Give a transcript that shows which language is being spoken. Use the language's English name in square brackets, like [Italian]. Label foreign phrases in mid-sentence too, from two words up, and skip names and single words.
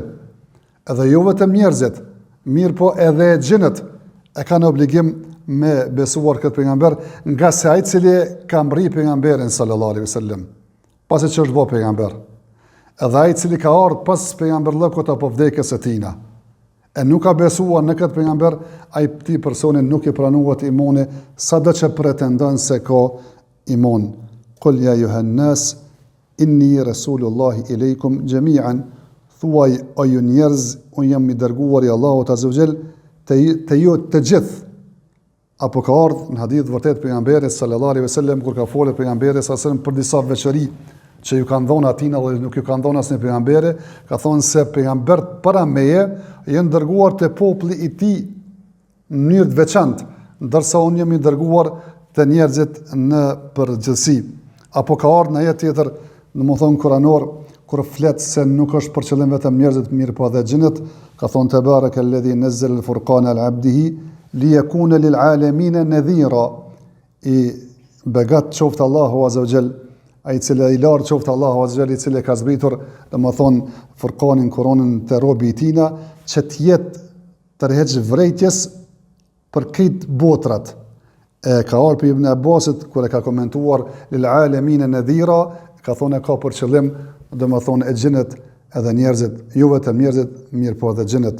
[Albanian] Edhe jo vetëm njerëzit, mirë po edhe gjinët e kanë obligim me besuar këtë pejgamber, nga se ai i cili ka mri pejgamberin [Arabic] صلى الله عليه وسلم, [Albanian] pasi që është bë pejgamber. Edhe ai i cili ka ardhur pas pejgamberllëkut apo vdekjes së tina. E nuk ka besuar në këtë pejgamber, ai këtij personi nuk i pranohet imani sado që pretendon se ka iman. [Arabic] قل يا أيها الناس إني رسول الله إليكم جميعا. [Albanian] Thuaj o ju njerëz, unë jam i dërguar i Allahut [Arabic] عز وجل [Albanian] te ju të gjithë. Apo ka ardhur në hadith vërtet pejgamberi [Arabic] صلى الله عليه وسلم [Albanian] kur ka folur pejgamberi [Arabic] صلى الله عليه وسلم [Albanian] për disa veçori që ju kanë dhënë atin dhe nuk ju kanë dhënë asnjë pejgamberi, ka thonë se pejgambert para meje janë dërguar te populli i tij në mënyrë të veçantë, ndërsa unë jam i dërguar te njerëzit në përgjithësi. Apo ka ardhur në ajet tjetër, domethënë kuranor, kur flet se nuk është për qëllim vetëm njerëzit, mirë po edhe xhinët, ka thonë [Arabic] تبارك الذي نزل الفرقان على عبده ليكون للعالمين نذيرا. [Albanian] I begat qoftë Allahu [Arabic] عز وجل, [Albanian] ai cili i lartë qoftë Allahu [Arabic] عز وجل, [Albanian] i cili ka zbritur domethënë Furqanin, Kuranën te robi i tina, që të jetë tërheq vrejtjes për këtë botrat. Ka ardhur për Ibn Abbasit kur e ka komentuar [Arabic] للعالمين نذيرا, [Albanian] ka thonë ka për qëllim domethënë e xhinët edhe njerëzit, jo vetëm njerëzit, mirë po edhe xhinët.